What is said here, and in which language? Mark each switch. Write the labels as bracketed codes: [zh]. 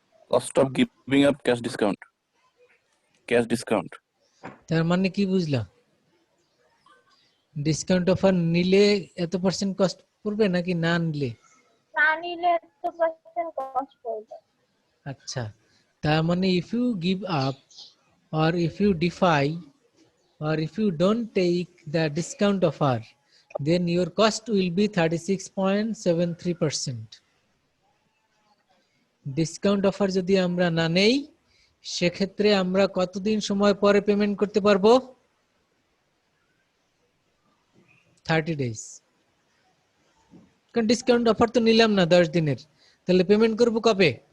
[en] Cost of giving up cash discount. Cash discount. [bn] তার মানে কি বুঝলা? ডিসকাউন্ট অফার নিলে এত পার্সেন্ট কস্ট পড়বে নাকি না নিলে? না নিলে তো পার্সেন্ট কস্ট পড়বে। আচ্ছা, তার মানে [en] If you give up or if you defy or if you don't take the discount offer, then your cost will be 36.73%. [bn] Discount offer যদি আমরা না নেই, সেক্ষেত্রে আমরা কতদিন সময় পরে পেমেন্ট করতে পারবো? 30 days। কারণ ডিসকাউন্ট অফার তো নিলাম না 10 দিনের, তাহলে পেমেন্ট করব কবে?